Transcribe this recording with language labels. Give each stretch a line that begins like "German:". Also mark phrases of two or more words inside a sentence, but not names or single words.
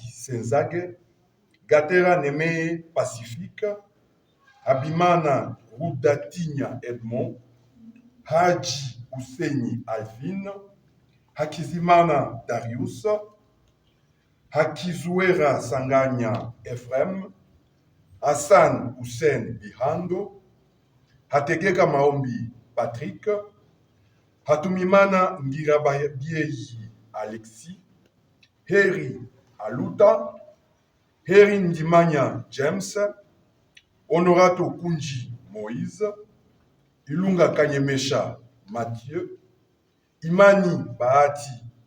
Rundi: Senzage, Gatera Neme Pacifique, Abimana Rudatinya Edmond, Haji Husseini Alvin, Hakizimana Darius, Hakizuera Sanganya Ephraim, Hassan Hussein Bihando, Hategeka Maombi Patrick, Hatumimana Ngirabayeyi Alexis, Heri Aluta, Heri Ndimanya James, Honorato Kunji Moïse, Ilunga Kanyemesha Mathieu, Imani Bahati